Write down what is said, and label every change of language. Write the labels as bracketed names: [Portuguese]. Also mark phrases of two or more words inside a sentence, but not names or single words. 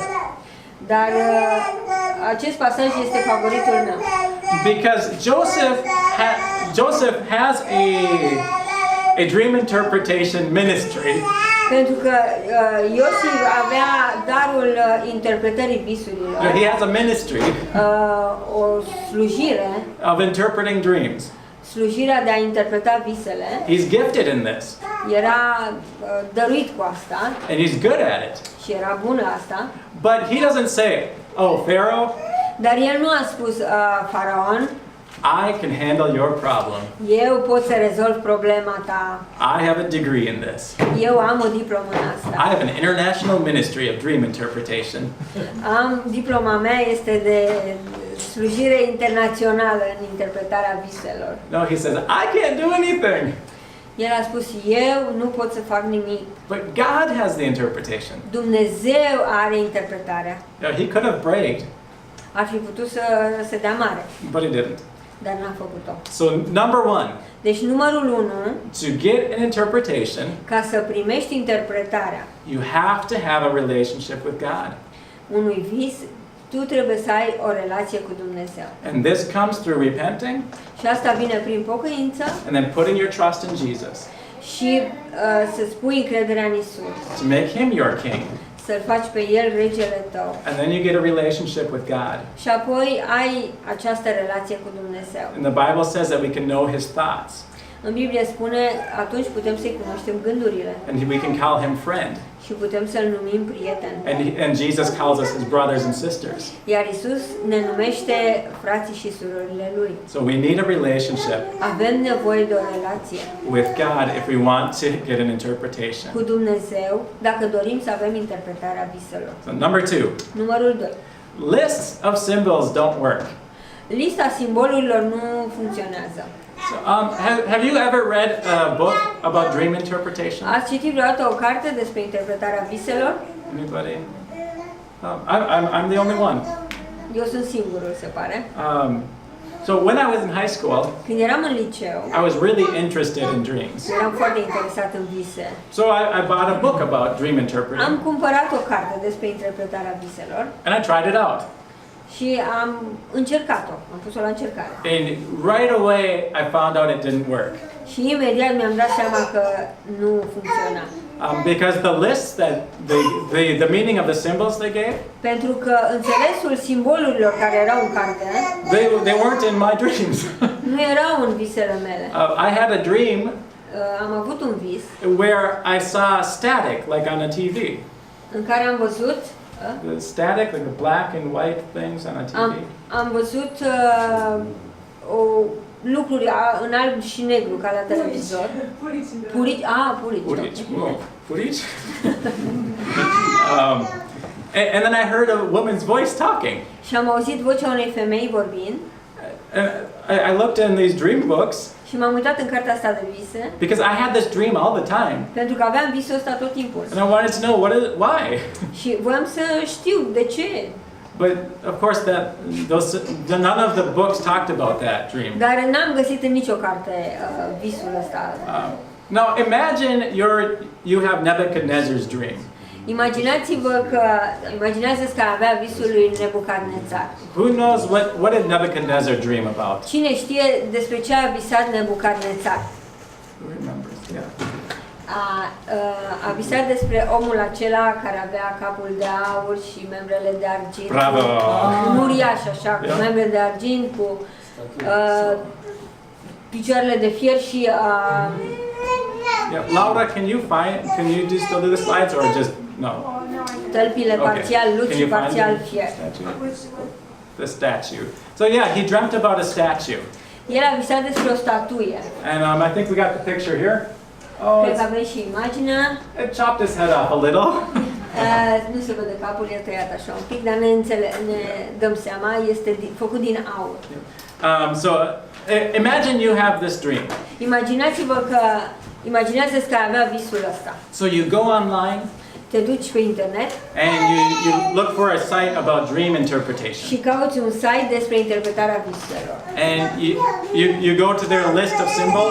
[Romanian] Dar acest pasaj este favoritul meu. [English] Because Joseph has a dream interpretation ministry. [Romanian] Pentru că Iosif avea darul interpretării visurilor. [English] He has a ministry [Romanian] O slujire. [English] of interpreting dreams. [Romanian] Slujirea de a interpreta visele. [English] He's gifted in this. [Romanian] Era dăruit cu asta. [English] And he's good at it. [Romanian] Și era bun la asta. [English] But he doesn't say, oh, Pharaoh, [Romanian] Dar el nu a spus, Faraon, [English] I can handle your problem. [Romanian] eu pot să rezolv problema ta. [English] I have a degree in this. [Romanian] Eu am o diplomă în asta. [English] I have an international ministry of dream interpretation. [Romanian] Diploma mea este de slujire internațională în interpretarea viselor. [English] No, he says, I can't do anything. [Romanian] El a spus, eu nu pot să fac nimic. [English] But God has the interpretation. [Romanian] Dumnezeu are interpretarea. [English] He could have bragged. [Romanian] Ar fi putut să se dea mare, [English] But he didn't. [Romanian] dar n-a făcut-o. [English] So number one, [Romanian] Deci numărul 1, [English] to get an interpretation, [Romanian] ca să primești interpretarea [English] you have to have a relationship with God. [Romanian] unui vis, tu trebuie să ai o relație cu Dumnezeu. [English] And this comes through repenting [Romanian] Și asta vine prin pocăință [English] and then putting your trust in Jesus [Romanian] și să-ți pui încrederea în Isus. [English] to make him your king. [Romanian] Să-L faci pe El regele tău. [English] And then you get a relationship with God. [Romanian] Și apoi ai această relație cu Dumnezeu. [English] And the Bible says that we can know his thoughts. [Romanian] În Biblie spune, atunci putem să-i cunoaștem gândurile [English] And we can call him friend. [Romanian] și putem să-l numim prieten. [English] And Jesus calls us his brothers and sisters. [Romanian] Iar Isus ne numește frații și surorile lui. [English] So we need a relationship [Romanian] Avem nevoie de o relație [English] with God if we want to get an interpretation. [Romanian] cu Dumnezeu dacă dorim să avem interpretarea viselor. [English] So number 2, [Romanian] Numărul 2. [English] lists of symbols don't work. [Romanian] Lista simbolurilor nu funcționează. [English] So, have you ever read a book about dream interpretation? [Romanian] Ați citit vreodată o carte despre interpretarea viselor? [English] Anybody? I'm the only one. [Romanian] Eu sunt singurul, se pare. [English] So when I was in high school, [Romanian] Când eram în liceu, [English] I was really interested in dreams. [Romanian] eram foarte interesat în vise. [English] So I bought a book about dream [Romanian] Am [English] interpreting, [Romanian] cumpărat o carte despre interpretarea viselor [English] and I tried it out. [Romanian] și am încercat-o, am pus-o la încercare. [English] And right away, I found out it didn't work. [Romanian] Și imediat mi-am dat seama că nu funcționa. [English] Because the lists that the meaning of the symbols they gave, [Romanian] Pentru că înțelesul simbolurilor care erau în carte [English] they weren't in my dreams. [Romanian] nu erau în visele mele. [English] I had a dream [Romanian] Am avut un vis [English] where I saw static, like on a TV. [Romanian] în care am văzut The static, like the black and white things on a TV. am văzut lucruri în alb și negru ca la televizor. Purici. Purici. Purici? [English] And then I heard a woman's voice talking. [Romanian] Și am auzit vocea unei femei vorbind. [English] And I looked in these dream books [Romanian] Și m-am uitat în cartea asta de vise. [English] because I had this dream all the time. [Romanian] Pentru că aveam visul ăsta tot timpul. [English] And I wanted to know why. [Romanian] Și voiam să știu de ce. [English] But of course, none of the books talked about that dream. [Romanian] Dar n-am găsit în nicio carte visul ăsta. [English] Now imagine you have Nebuchadnezzar's dream. [Romanian] Imaginează-ți că avea visul lui Nebucadnețar. [English] Who knows what did Nebuchadnezzar dream about? [Romanian] Cine știe despre ce a visat Nebucadnețar? [English] Who remembers? Yeah. [Romanian] A visat despre omul acela care avea capul de aur și membrele de argint. Bravo! Un uriaș așa, cu membre de argint, cu picioarele de fier și [English] Yeah. Laura, can you just still do the slides or just no? [Romanian] tălpile parțial lut și parțial fier. [English] The statue. So yeah, he dreamt about a statue. [Romanian] El a visat despre o statuie. [English] And I think we got the picture here. [Romanian] Cred că avem și imaginea. [English] It chopped his head off a little. [Romanian] Nu se vede capul, e tăiat așa un pic, dar ne dăm seama, este făcut din aur. [English] So imagine you have this dream. [Romanian] Imaginează-ți că avea visul ăsta. [English] So you go online. [Romanian] Te duci pe internet. [English] And you look for a site about dream interpretation. [Romanian] Și cauți un site despre interpretarea viselor. [English] And you go to their list of symbols.